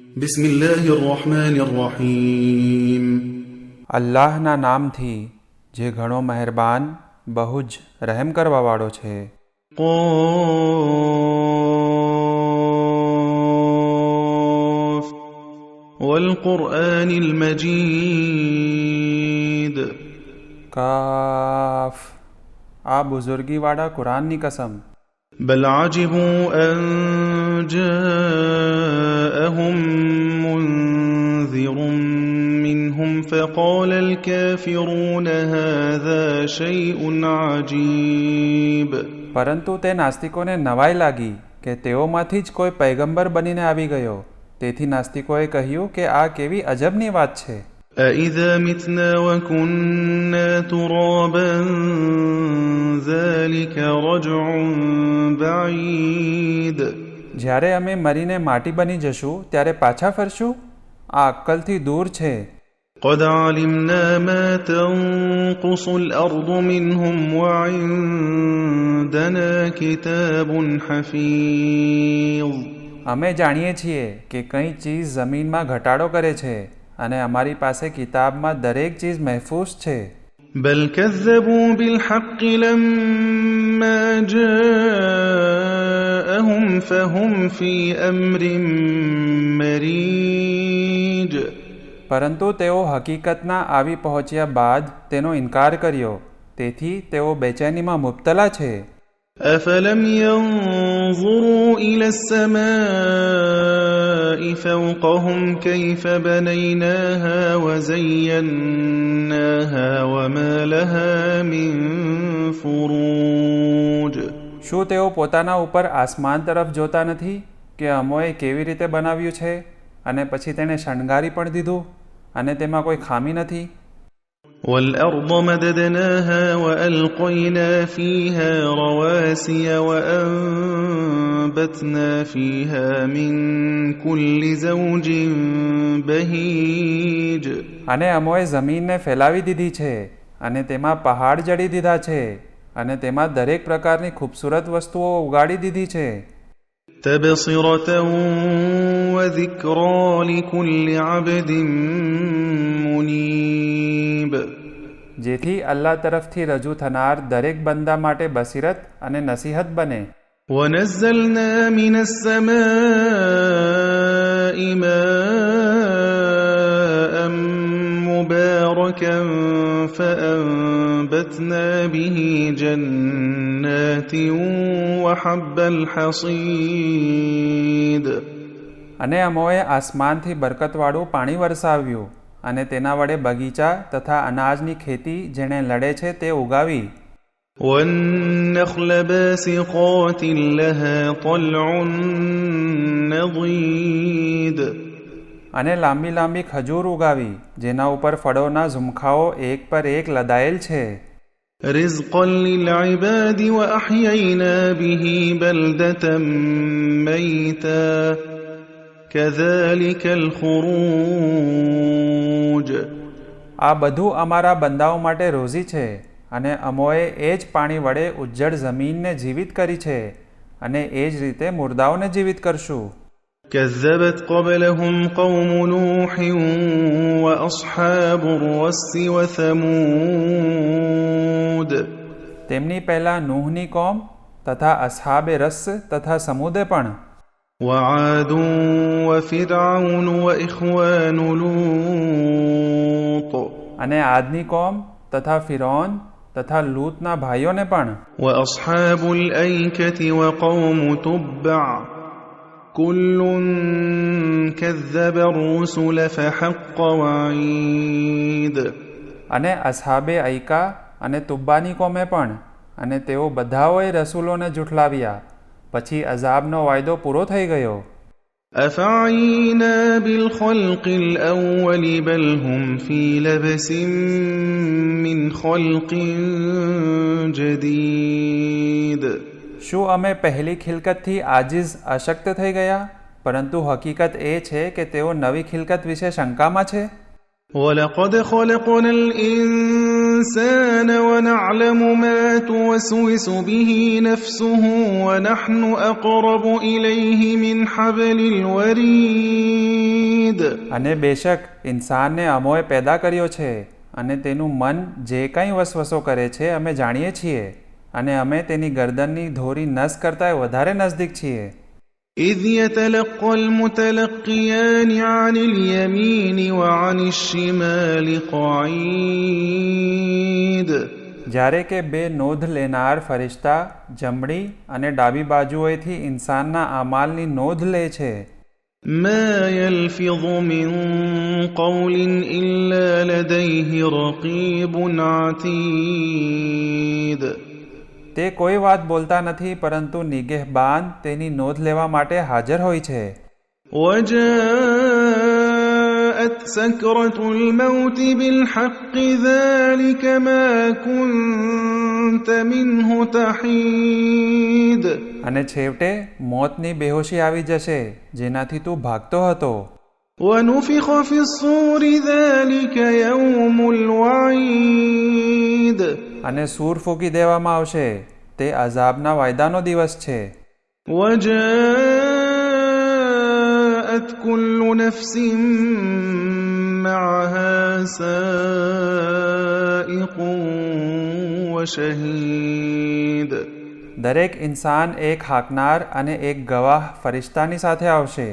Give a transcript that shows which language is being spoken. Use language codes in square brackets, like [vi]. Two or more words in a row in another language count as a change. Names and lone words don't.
[ar] بسم الله الرحمن الرحيم [gu] અલ્લાહના નામથી જે ઘણો મહેરબાન બહુ જ રહેમ કરવાવાળો છે. [ar] قاف والقرآن المجيد [gu] કાફ આ બુઝુર્ગીવાળા કુરાનની કસમ. [ar] بل عجبوا أن جاءهم منذر منهم فقال الكافرون هذا شيء عجيب [gu] પરંતુ તે નાસ્તિકોને નવાઈ લાગી કે તેઓમાંથી જ કોઈ પૈગંબર બનીને આવી ગયો. તેથી નાસ્તિકોએ કહ્યું કે આ કેવી અજબની વાત છે. [ar] أَإِذَا مِتْنَا وَكُنَّا تُرَابًا ذَلِكَ رَجْعٌ بَعِيدٌ [gu] જ્યારે અમે મરીને માટી બની જશું ત્યારે પાછા ફરશું? આ અક્કલથી દૂર છે. [ar] قَدْ عَلِمْنَا مَا تَنقُصُ الْأَرْضُ مِنْهُمْ وَعِندَنَا كِتَابٌ حَفِيظٌ [gu] અમે જાણીએ છીએ કે કઈ ચીજ જમીનમાં ઘટાડો કરે છે અને અમારી પાસે કિતાબમાં દરેક ચીજ મહેફૂઝ છે. [ar] بل كذبوا بالحق لما جاءهم فهم في أمر مريج [gu] પરંતુ તેઓ હકીકતના આવી પહોંચ્યા બાદ તેનો ઇનકાર કર્યો. તેથી તેઓ બેચેનીમાં મુબતલા છે. [ar] أفلم ينظروا إلى السماء فوقهم كيف بنيناها وزيناها وما لها من فروج [gu] શું તેઓ પોતાના ઉપર આસમાન તરફ જોતા નથી કે અમોએ કેવી રીતે બનાવ્યું છે અને પછી તેને શણગારી પણ દીધું અને તેમાં કોઈ ખામી નથી. [ar] والأرض مددناها وألقينا فيها رواسي وأنبتنا فيها من كل زوج بهيج [gu] અને અમોએ જમીનને ફેલાવી દીધી છે અને તેમાં પહાડ જડી દીધા છે અને તેમાં દરેક પ્રકારની ખૂબસૂરત વસ્તુઓ ઉગાડી દીધી છે. [ar] تبصرة وذكرى لكل عبد منيب [gu] જેથી અલ્લાહ તરફથી રજૂ થનાર દરેક બંદા માટે બસીરત અને નસીહત બને. [ar] ونزلنا من السماء ماء مباركا فأنبتنا به جنات وحب الحصيد [gu] અને અમોએ આસમાનથી બરકતવાળું પાણી વરસાવ્યું અને તેના વડે બગીચા તથા અનાજની ખેતી જેણે લડે છે તે ઉગાવી. [ar] والنخل باسقات لها طلع نضيد [gu] અને લાંબી લાંબી ખજૂર ઉગાવી જેના ઉપર ફળોના ઝુમખાઓ એક પર એક લદાયેલ છે. [ar] رزقا للعباد وأحيينا به بلدة ميتا كذلك الخروج [gu] આ બધું અમારા બંદાઓ માટે રોઝી છે અને અમોએ એ જ પાણી વડે ઉજ્જડ જમીનને જીવિત કરી છે અને એ જ રીતે મુર્દાઓને જીવિત કરશું. [ar] كذبت قبلهم قوم نوح وأصحاب الرس وثمود [gu] તેમની પહેલા નૂહની કોમ તથા અસ્હાબે રસ તથા સમૂદે પણ. [ar] وعاد وفرعون وإخوان لوط [gu] અને આદની કોમ તથા ફિરૌન તથા લૂતના ભાઈઓને પણ. [ar] وأصحاب الأيكة وقوم تبع كل كذب الرسل فحق وعيد [gu] અને અસ્હાબે ઐકા અને તુબ્બાની કોમે પણ અને તેઓ બધાઓએ રસૂલોને જુઠલાવ્યા પછી અઝાબનો વાયદો પૂરો થઈ ગયો. [ar] أفعينا بالخلق الأول بل هم في لبس من خلق جديد [gu] શું અમે પહેલી ખિલકતથી આજીઝ અશક્ત થઈ ગયા? પરંતુ હકીકત એ છે કે તેઓ નવી ખિલકત વિશે શંકામાં છે. [ar] ولقد خلقنا الإنسان ونعلم ما توسوس به نفسه ونحن أقرب إليه من حبل الوريد [gu] અને બેશક ઇન્સાનને અમોએ પેદા કર્યો છે અને તેનું મન જે કંઈ વસવસો કરે છે અમે જાણીએ છીએ અને અમે તેની ગરદનની ધોરી નસ કરતાં વધારે નજદીક છીએ. [ar] إذ يتلقى المتلقيان عن اليمين وعن الشمال قعيد [gu] જ્યારે કે બે નોંધ લેનાર ફરિશ્તા જમણી અને ડાબી બાજુએથી ઇન્સાનના આમાલની નોંધ લે છે. [ar] ما يلفظ من قول إلا لديه رقيب عتيد [gu] તે કોઈ વાત બોલતા નથી પરંતુ નિગહેબાન તેની નોંધ લેવા માટે હાજર હોય છે. [ar] وجاءت سكرة الموت بالحق ذلك ما كنت منه تحيد [gu] અને છેવટે મોતની બેહોશી આવી જશે જેનાથી તું ભાગતો હતો. [ar] ونفخ في الصور ذلك يوم الوعيد [gu] અને સૂર ફૂંકી દેવામાં આવશે તે અઝાબના વાયદાનો દિવસ છે. [ar] وجاءت كل نفس معها سائق وشهيد [gu] દરેક ઇન્સાન એક હાકનાર અને એક ગવાહ ફરિશ્તાની સાથે આવશે.